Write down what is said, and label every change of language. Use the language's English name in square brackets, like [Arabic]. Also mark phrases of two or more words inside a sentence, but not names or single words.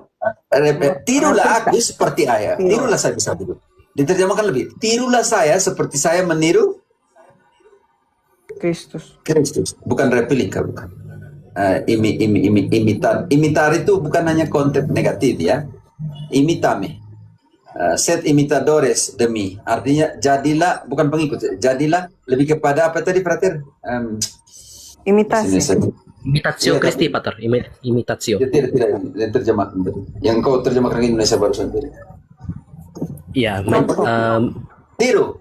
[Indonesian] Tirulah aku seperti ayah. Tirulah saya bisa dulu. Diterjemahkan lebih. Tirulah saya seperti saya meniru Kristus. Bukan replika, bukan. Imitar itu bukan hanya konteks negatif ya. [Spanish] Imitame. Sed imitadores de mí. [Indonesian] Artinya jadilah, bukan pengikut. Jadilah lebih kepada apa tadi, Frater? Imitasi. [Latin] Imitatio Christi, Pater. Imitatio. [Indonesian] Tidak terjemahkan. Yang kau terjemahkan ke Indonesia barusan tadi. Iya, tiru.